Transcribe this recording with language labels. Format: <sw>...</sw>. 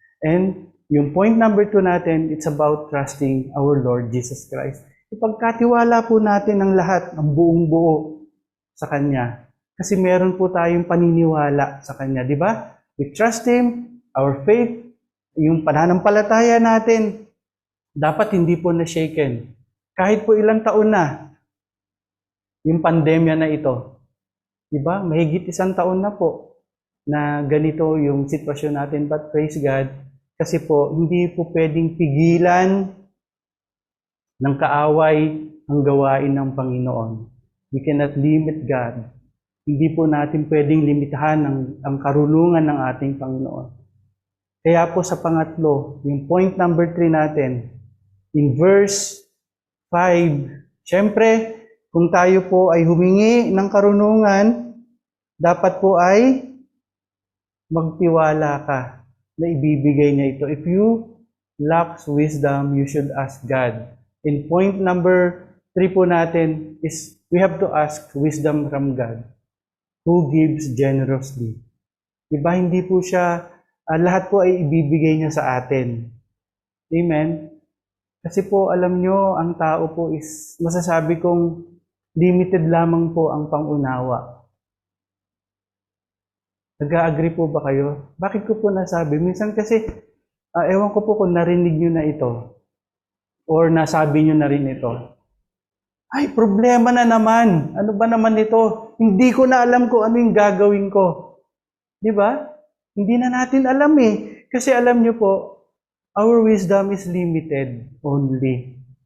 <en>And yung point number 2 natin, it's about trusting our Lord Jesus Christ.</en> <tl>Ipagkatiwala po natin ang lahat, ang buong buo sa Kanya. Kasi meron po tayong paniniwala sa Kanya, di ba?</tl> <en>We trust Him, our faith,</en> <tl>yung pananampalataya natin, dapat hindi po na-shaken. Kahit po ilang taon na, yung pandemya na ito, di ba? Mahigit 1 taon na po na ganito yung sitwasyon natin.</tl> <en>But praise God,</en> <tl>kasi po, hindi po pwedeng pigilan ng kaaway ang gawain ng Panginoon.</tl> <en>We cannot limit God.</en> <tl>Hindi po natin pwedeng limitahan ang karunungan ng ating Panginoon. Kaya po sa pangatlo, yung point number 3 natin, in verse 5, syempre, kung tayo po ay humingi ng karunungan, dapat po ay magtiwala ka na ibibigay niya ito.</tl> <en>If you lack wisdom, you should ask God. In point number 3 po natin is we have to ask wisdom from God, who gives generously.</en> <tl>Diba, hindi po siya, lahat po ay ibibigay niya sa atin. Amen? Kasi po, alam nyo, ang tao po is, masasabi kong, limited lamang po ang pangunawa. Nag-agree po ba kayo? Bakit ko po nasabi? Minsan kasi, ewan ko po kung narinig nyo na ito, or nasabi nyo na rin ito. Ay, problema na naman. Ano ba naman ito? Hindi ko na alam kung ano yung gagawin ko. Di ba? Hindi na natin alam eh. Kasi alam nyo po,</tl> <en>our wisdom is limited only.</en>